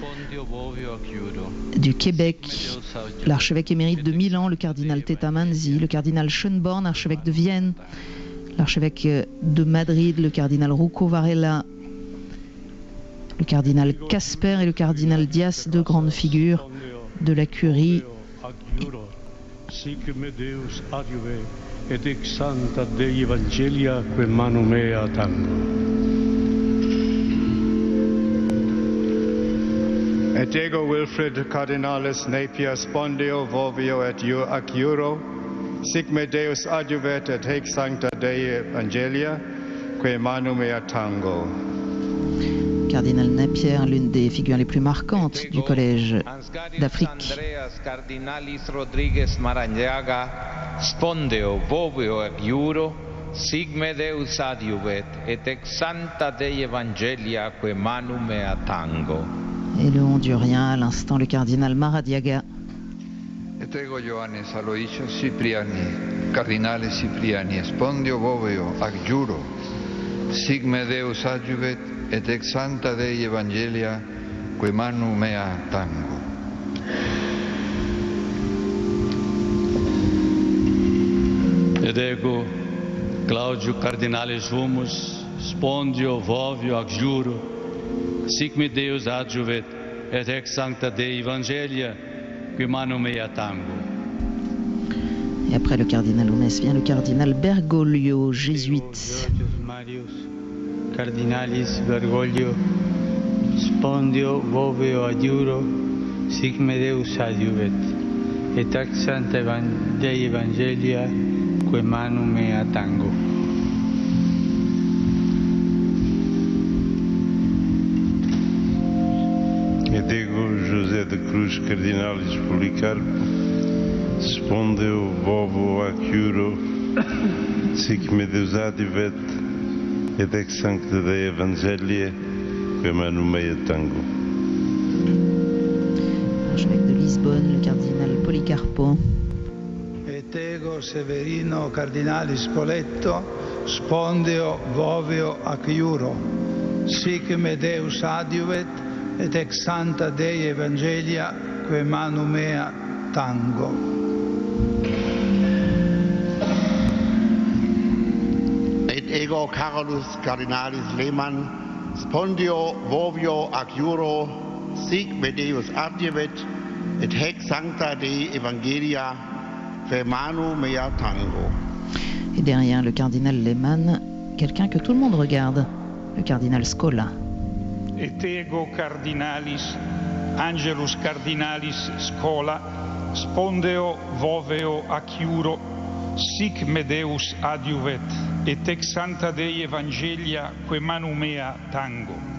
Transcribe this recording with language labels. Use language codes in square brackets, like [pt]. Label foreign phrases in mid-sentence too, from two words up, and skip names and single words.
[fr] du Québec, l'archevêque émérite de Milan, le cardinal Teta Manzi, le cardinal Schönborn, archevêque de Vienne, l'archevêque de Madrid, le cardinal Rouco Varela, le cardinal Casper et le cardinal Dias, deux grandes figures de la curie. [la] Sic me Deus adiuve, et ex sancta Dei Evangelia quae manu mea tango. Et ego Wilfrid Cardinalis Napier Spondio Voveo et ac Juro, sic me Deus adjuvet, et hec sancta Dei Evangelia quae manu mea tango. [fr] Cardinal Napier, l'une des figures les plus marquantes du collège d'Afrique. [la] Andreas Cardinalis Rodriguez Maranyaga, Spondeo Voveo ac Juro, sic me Deus adjuvet, et ex sancta Dei Evangelia quae manu mea tango. [fr] Et le hondurien, à l'instant, le cardinal Maradiaga. [la] Et ego Ioannes Aloysius Cipriani, Cardinale Cipriani, Spondio Voveo ac Juro, sic me Deus adjuvet, et ex sancta Dei Evangelia quae manu mea tango. Et ego Claudio Cardinalis Humus, Spondio Voveo ac Juro, sic me Deus adjuvet, et ex sancta Dei Evangelia quae manu mea tango. [fr] Et après le cardinal Humes vient le cardinal Bergoglio, jésuite. [la] Cardinalis Bergoglio, Spondio Voveo ac Juro, sic me Deus adjuvet, et ex sancta Dei Evangelia quae manu mea tango. Et ego José de Cruz Cardinalis Policarpo, Spondeo Voveo ac Juro, sic me Deus adjuvet, et ex sancta Dei Evangelia quae manu mea tango. [fr] Archevêque de Lisbonne, le cardinal Policarpo. [la] Et ego Severino Cardinalis Spoleto, Spondeo Voveo ac Juro, sic me Deus adjuvet, et ex sancta Dei Evangelia quae manu mea tango. Et ego Carolus Cardinalis Lehmann, Spondio Voveo ac Juro, sic me Deus adjuvet, et hec sancta Dei Evangelia quae manu mea tango. [fr] Et derrière le cardinal Lehmann, quelqu'un que tout le monde regarde, le cardinal Scola. [la] Et ego Cardinalis Angelus Cardinalis Scola, Spondeo Voveo ac Juro, sic me Deus adjuvet, et ex sancta Dei Evangelia quae manu mea tango.